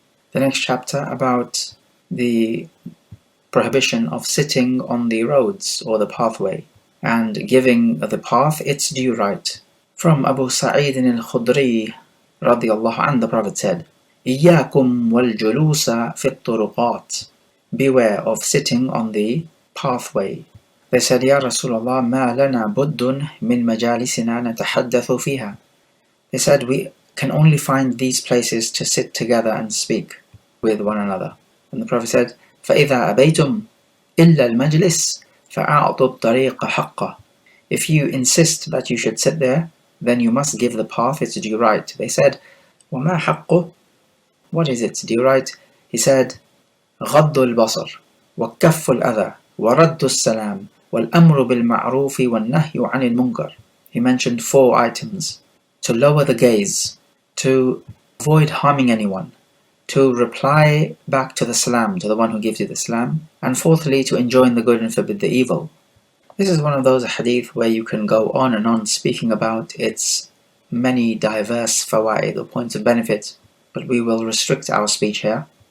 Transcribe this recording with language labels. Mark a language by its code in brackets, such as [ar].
[en] The next chapter about the prohibition of sitting on the roads or the pathway and giving the path its due right. From Abu Sa'id al-Khudri radiyallahu anhu, the Prophet said, [ar] إِيَّاكُمْ وَالْجُلُوسَ فِي الطُّرُقَاتِ. [en] Beware of sitting on the pathway. They said, Ya Rasulullah, [ar] مَا لَنَا بُدٌّ مِنْ مَجَالِسِنَا نَتَحَدَّثُ فِيهَا. [en] They said, we can only find these places to sit together and speak with one another. And the Prophet said, [ar] فَإِذَا أَبَيْتُمْ إِلَّا الْمَجْلِسِ فَأَعْطُوا الطَّرِيقَ حَقَّهُ. [en] If you insist that you should sit there, then you must give the path its due right. They said, [ar] وَمَا حَقُّهُ? [en] What is its due right? He said, [ar] غَضُّ الْبَصَرِ وَكَفُّ الْأَذَى وَرَدُّ السَّلَامِ وَالْأَمْرُ بِالْمَعْرُوفِ وَالنَّهْيُ عَنِ الْمُنكَرِ. [en] He mentioned 4 items: to lower the gaze, to avoid harming anyone, to reply back to the salam, to the one who gives you the salam, and fourthly, to enjoin the good and forbid the evil. This is one of those hadith where you can go on and on speaking about its many diverse fawaid or points of benefit, but we will restrict our speech here.